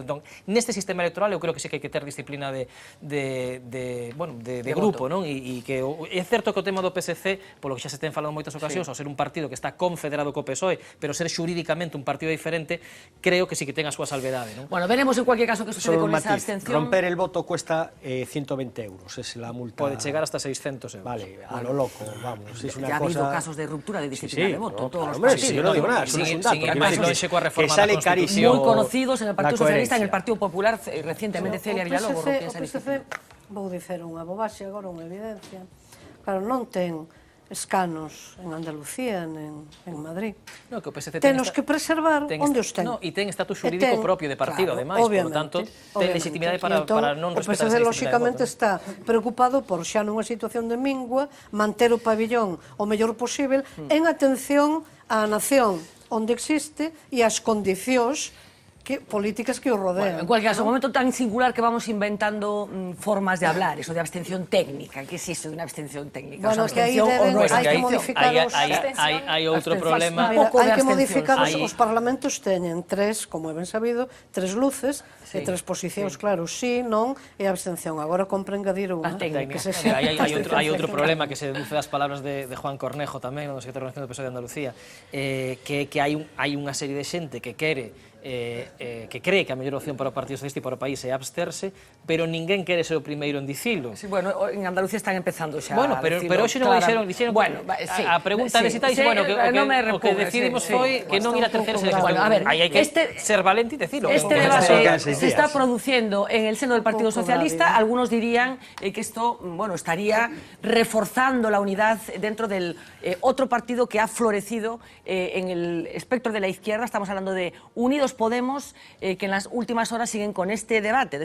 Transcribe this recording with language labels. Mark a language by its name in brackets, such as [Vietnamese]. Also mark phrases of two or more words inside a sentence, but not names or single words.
[Galician] Entón, neste sistema electoral eu creo que sí que hai que ter disciplina de grupo, non? E que é certo que o tema do PSC, polo que xa se ten falado en moitas ocasións, ao ser un partido que está confederado co PSOE, pero ser xurídicamente un partido diferente, creo que sí que ten a súa salvedade, non? [Spanish] Bueno, veremos en cualquier caso que sucede con esa abstención. Romper el voto cuesta 120 euros, es la multa. [Galician] Pode chegar hasta 600 euros. [Spanish] Vale, a lo loco, vamos. Ya ha habido casos de ruptura de disciplina de voto en todos los partidos. Yo no digo nada, es un dato. Que sale carísimo. Muy conocidos en el Partido Socialista, en el Partido Popular, recientemente Celia Villalobos. [Galician] O PSC, vou dicer unha bobaxe agora, unha evidencia. Claro, non ten escanos en Andalucía, en Madrid. No, que o PSC tenos que preservar onde os ten. No, e ten estatus xurídico propio de partido, ademais, por tanto, ten legitimidade para non respetar esa legitimidade. O PSC, lóxicamente, está preocupado por xa nunha situación de mingua manter o pabillón o mellor posible en atención á nación onde existe e ás condicións políticas que o rodean. [Spanish] Bueno, en cualquier caso, un momento tan singular que vamos inventando formas de hablar, eso de abstención técnica. ¿Qué es eso de una abstención técnica? [Galician] Bueno, que aí hai que modificar os... Hai outro problema. Hai que modificar os parlamentos, teñen tres, como é ben sabido, tres luces e tres posicións, claro, sí, non e abstención. Agora compre engadir unha. Hai outro problema que se deduce das palabras de Juan Cornejo tamén, do secretario de Organización do PSOE de Andalucía, que hai unha serie de xente que cree que a mellor opción para o Partido Socialista e para o país é absterse, pero ninguén quere ser o primeiro en dicilo. Sí, bueno, en Andalucía están empezando xa a dicilo. Pero hoxe non dixeron bueno, a pregunta necesita dice, bueno, o que decidimos foi que non ir a terceira selección. Bueno, a ver, aí hai que ser valente e decilo. [Spanish] Este debate se está produciendo en el seno del Partido Socialista. Algunos dirían que esto, bueno, estaría reforzando la unidad dentro del otro partido que ha florecido en el espectro de la izquierda. Estamos hablando de Unidos Podemos, que en las últimas horas siguen con este debate.